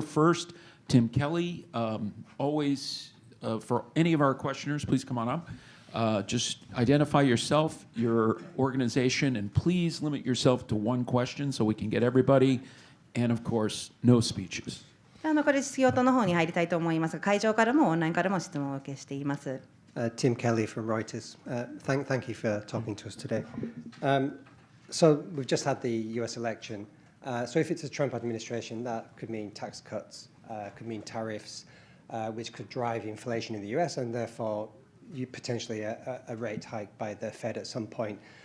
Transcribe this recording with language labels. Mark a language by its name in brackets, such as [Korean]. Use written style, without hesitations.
[English] First, Tim Kelly, always for any of our questioners, please come on up. Just identify yourself, your organization, and please limit yourself to one question so we can get everybody. And of course, no speeches. [Japanese] これ、質疑応答の方に入りたいと思いますが、会場からもオンラインからも質問をお受けしています。 [English] Tim Kelly from Reuters. Thank you for talking to us today. So we've just had the US election. So if it's a Trump administration, that could mean tax cuts, could mean tariffs, which could drive inflation in the US and therefore potentially a rate hike by the Fed at some point.